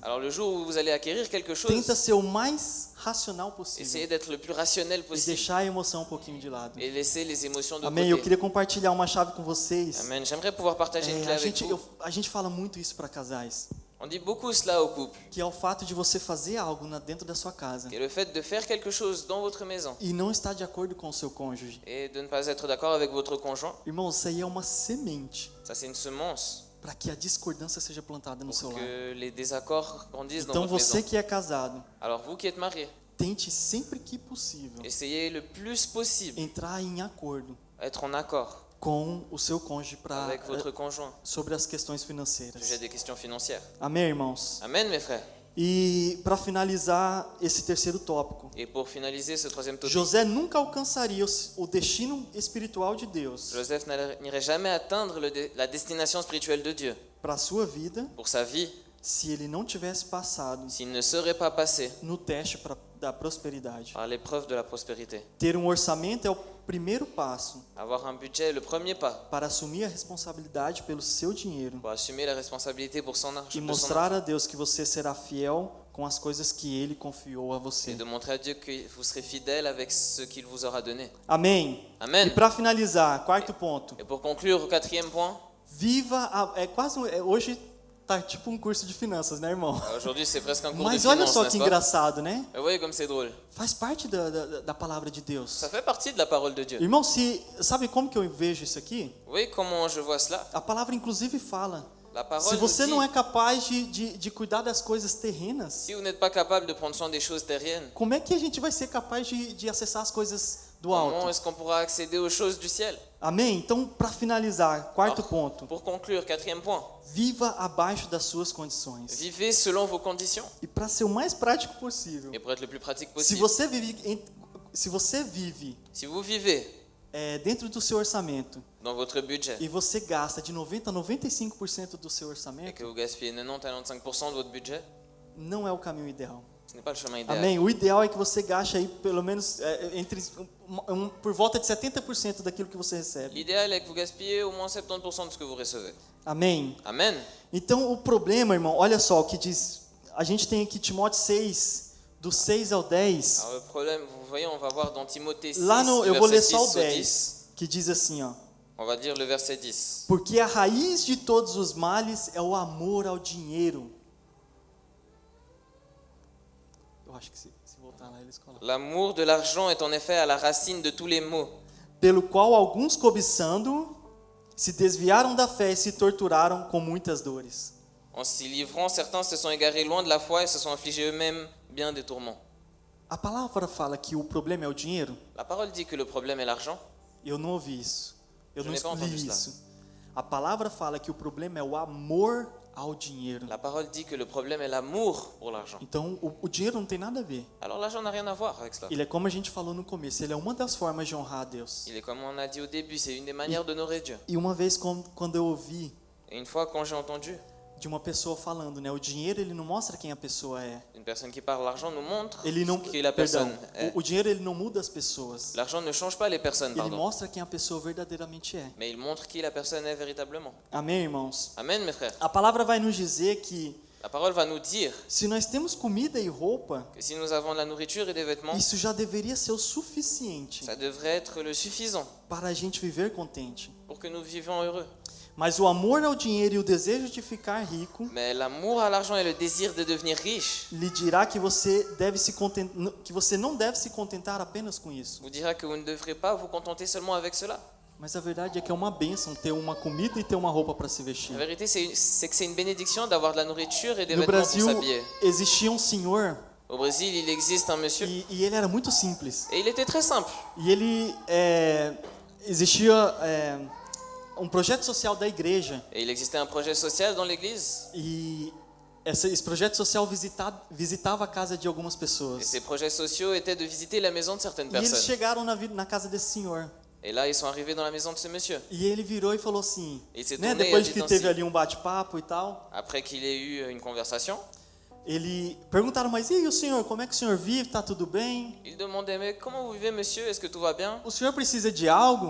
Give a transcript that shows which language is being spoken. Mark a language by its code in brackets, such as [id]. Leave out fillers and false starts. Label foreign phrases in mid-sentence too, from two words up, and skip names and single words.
[fr] Alors le jour où vous allez acquérir quelque chose, [pt] tenta ser o mais racional possível [fr] essayez d'être le plus rationnel [pt] e [fr] possible [pt] deixar a emoção um pouquinho de lado. [fr] et laissez les émotions de [pt] Amém? Eu [fr] côté. [pt] queria compartilhar uma chave com vocês. [fr] Amen. J'aimerais pouvoir partager une clé avec vous. [pt] A gente fala muito isso para casais, [fr] On dit beaucoup cela au couple, [pt] que é o fato de você fazer algo dentro da sua casa [fr] qui est le fait de faire quelque chose dans votre maison [pt] e não estar de acordo com o seu cônjuge. [fr] et de ne pas être d'accord avec votre conjoint. [pt] Irmão, isso aí é uma semente [fr] Ça, c'est une semence [pt] para que a discordância seja plantada no seu [fr] pour [pt] lar. [fr] que les désaccords grandissent dans [pt] Então [fr] votre [pt] você [fr] maison. [pt] que é casado, [fr] Alors vous qui êtes mariés, [pt] tente sempre que possível [fr] essayez le plus possible [pt] entrar em acordo [fr] être en accord [pt] com o seu cônjuge para [fr] avec votre conjoint [pt] sobre as questões [fr] au [pt] financeiras. [fr] sujet des questions financières. [pt] Amém, irmãos? [fr] Amen, mes frères. [pt] E para finalizar esse terceiro tópico, [fr] Et pour finaliser ce troisième topic, [pt] José nunca alcançaria o destino espiritual de Deus [fr] Joseph n'irait jamais atteindre la destination spirituelle de Dieu [pt] para a sua vida [fr] pour sa vie [pt] se ele não tivesse passado [fr] s'il ne serait pas passé [pt] no teste da prosperidade. [fr] par l'épreuve de la prospérité. [pt] Ter um orçamento é o primeiro passo [fr] Avoir un budget est le premier pas [pt] para assumir a responsabilidade pelo seu dinheiro [fr] pour assumer la responsabilité pour son [pt] e [fr] argent [pt] mostrar a Deus que você será fiel com as coisas que ele confiou a [fr] et [pt] você. [fr] de montrer à Dieu que vous serez fidèle avec ce qu'il vous aura donné. [pt] Amém? [fr] Amen. [pt] E para finalizar, quarto ponto. [fr] Et pour conclure, au quatrième point, [pt] Hoje tá tipo um curso de finanças, né, irmão? [fr] aujourd'hui c'est presque un cours de [pt] Mas olha [fr] finance, [pt] só que [fr] n'est-ce pas? [pt] engraçado, né? [fr] Mais vous voyez comme c'est drôle. [pt] Faz parte da palavra de Deus. [fr] Ça fait partie de la parole de Dieu. [pt] Irmão, sabe como que eu vejo isso aqui? [fr] Vous voyez comment je vois cela? [pt] A palavra inclusive fala: [fr] La parole [pt] se [fr] nous [pt] você [fr] dit, [pt] não é capaz de cuidar das coisas terrenas, [fr] si vous n'êtes pas capable de prendre soin des choses terriennes, [pt] como é que a gente vai ser capaz de acessar as coisas do [fr] comment [pt] alto? [fr] est-ce qu'on pourra accéder aux choses du ciel? [pt] Amém? Então, para finalizar, quarto [fr] Alors, [pt] ponto: [fr] pour conclure, quatrième point, [pt] viva abaixo das suas condições. [fr] vivez selon vos conditions. [pt] E para ser o mais prático possível, [fr] Et pour être le plus pratique [pt] se [fr] possible, [pt] você vive [fr] si vous vivez [pt] dentro do seu orçamento [fr] dans votre budget [pt] e você gasta de 90 a 95% do seu [fr] et [pt] orçamento, [fr] que vous gaspillez 90 à 95% de votre budget, [pt] não é o caminho ideal. [fr] ce n'est pas le chemin idéal. [pt] Amém? O ideal é que você gaste aí pelo menos por volta de 70% daquilo que você recebe. [fr] L'idéal est que vous gaspillez au moins 70% de ce que vous recevez. [pt] Amém? [fr] Amen. [pt] Então o problema, irmão, olha só o que diz. A gente tem aqui Timóteo 6, do 6 ao 10. [fr] Alors le problème, vous voyez, on va voir dans Timothée 6, [pt] Lá no, [fr] du [pt] eu vou ler [fr] verset [pt] só [fr] 6 [pt] o [fr] au [pt] 10, [fr] 10. [pt] que diz assim, ó. [fr] On va dire le verset 10. [pt] Porque a raiz de todos os males é o amor ao dinheiro. Eu acho que se voltar lá eles colocam. [fr] L'amour de l'argent est en effet à la racine de tous les maux, [pt] Pelo qual alguns cobiçando se desviaram da fé e se torturaram com muitas dores. [fr] en s'y livrant, certains se sont égarés loin de la foi et se sont infligés eux-mêmes bien des tourments. [pt] A palavra fala que o problema é o dinheiro? [fr] La parole dit que le problème est l'argent. [pt] Eu não ouvi isso. Eu [fr] Je [pt] não [fr] n'ai pas entendu [pt] li [fr] cela. [pt] isso. A palavra fala que o problema é o amor ao dinheiro. [fr] La parole dit que le problème est l'amour pour l'argent. [pt] Então, o dinheiro não tem nada a ver. [fr] Alors l'argent n'a rien à voir avec cela. [pt] Ele é como a gente falou no começo, ele é uma das formas de honrar a Deus. [fr] Il est comme on a dit au début, c'est une des manières d'honorer Dieu. [pt] E uma vez quando eu ouvi [fr] Et une fois quand j'ai entendu [pt] de uma pessoa falando, né, o dinheiro ele não mostra quem a pessoa é. [fr] une personne qui parle, l'argent nous montre [pt] Ele não, [fr] qui la [pt] perdão, [fr] personne est. [pt] o dinheiro ele não muda as pessoas. [fr] L'argent ne change pas les personnes, [pt] Ele [fr] pardon. [pt] mostra quem a pessoa verdadeiramente é. [fr] Mais il montre qui la personne est véritablement. [pt] Amém, irmãos? [fr] Amen, mes frères. [pt] A palavra vai nos dizer que [fr] La parole va nous dire [pt] se nós temos comida e roupa, [fr] que si nous avons de la nourriture et des vêtements, [pt] isso já deveria ser o suficiente [fr] ça devrait être le suffisant [pt] para a gente viver contente. [fr] pour que nous vivions heureux. [pt] Mas o amor ao dinheiro e o desejo de ficar rico [fr] Mais l'amour à l'argent et le désir de devenir riche [pt] lhe dirá que você que você não deve se contentar apenas com isso. [fr] vous dira que vous ne devrez pas vous contenter seulement avec cela. [pt] Mas a verdade é que é uma bênção ter uma comida e ter uma roupa para se vestir. [fr] La vérité, c'est que c'est une bénédiction d'avoir de la nourriture et des [pt] No [fr] vêtements pour [pt] Brasil [fr] s'habiller. [pt] existia um senhor [fr] Au Brésil, il existe un monsieur [pt] e ele era muito simples. [fr] et il était très simple. [pt] E ele existia um projeto social da igreja [fr] Et il existait un projet social dans l'église [pt] e esse projeto social visitava a casa de algumas [fr] Et [pt] pessoas. [fr] ces projets sociaux étaient de visiter la maison de certaines [pt] E eles [fr] personnes. [pt] chegaram na casa desse senhor. [fr] Et là, ils sont arrivés dans la maison de ce monsieur. [pt] E ele virou e falou assim, Ele se né, tornou depois e que a gente teve assim. ali um bate-papo e tal, [fr] Après qu'il ait eu une conversation, [pt] ele perguntaram, mas e aí o senhor, como é que o senhor vive? Tá tudo bem? [fr] il demandait, mais comment vous vivez, monsieur? Est-ce que tout va bien? [pt] O senhor precisa de algo?